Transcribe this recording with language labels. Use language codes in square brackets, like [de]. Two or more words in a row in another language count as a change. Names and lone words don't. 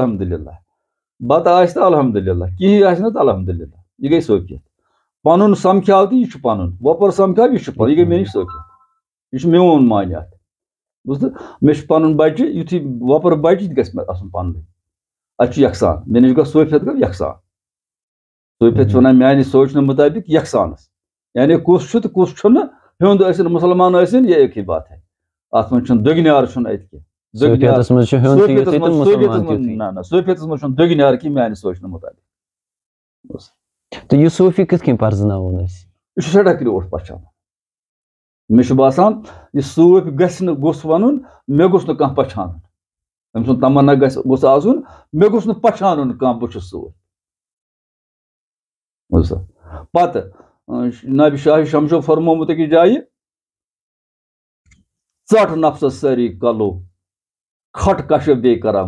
[ks] الحمدُاللہ بتہٕ آسہِ تہٕ الحمدُاللہ کِہیٖنۍ آسہِ نہٕ تہٕ الحمدُاللہ یہِ گٔے صوفیت پنُن سمکھیو تہٕ یہِ چھُ پنُن وۄپر سمکھیو یہِ چھُ پنُن یہِ گٔے مےٚ نِش صوفیت یہِ چھُ میون معنی اتھ بوٗزتھٕ مےٚ چھُ پنُن بچہِ یُتھُے وۄپر بچہِ تہِ گژھِ مےٚ آسُن پنُنُے اتہِ چھُ یکسان مےٚ نِش گوٚو صوفیت گوٚو یکسان صوفیت چھُ ونان میانہِ سونچنہٕ مُطابق یکسانس یعنی کُس چھُ تہٕ کُس چھُنہٕ ہیوٚنٛد ٲسِن مُسلمان ٲسِن [ur] یہ ایک ہی بات ہے [ks] اتھ منٛز چھُنہٕ دٔگنیار چھُنہٕ اتہِ کینٛہہ صوفیتس منٛز چھُ ہیوٚن تہِ یُتھُے تہٕ مُسلمان تہِ یُتھُے نہ صوفیتس منٛز چھُنہٕ دٔگنیار کینٛہہ میانہِ سونچنہٕ مُطابق تہٕ یہِ صوفی کِتھ کٔنۍ پرزناوون أسۍ یہِ چھُ سٮ۪ٹھاہ کرٛیوٗٹھ پہچان مےٚ چھُ باسان یہِ صوفۍ گژھِ نہٕ گوٚژھ ونُن مےٚ گوٚژھ نہٕ کانٛہہ پہچانُن أمۍ سُنٛد تمنا گوٚژھ آسُن مےٚ گوٚژھ نہٕ پہچانُن کانٛہہ بہٕ چھُس صوفۍ بوٗزتھٕ پتہٕ جنابِ شاہِ شمشو فرمومُت أکِس جایہِ ژٹ نفسس سٲری کلو کھٹ کشپ بیٚیہِ کران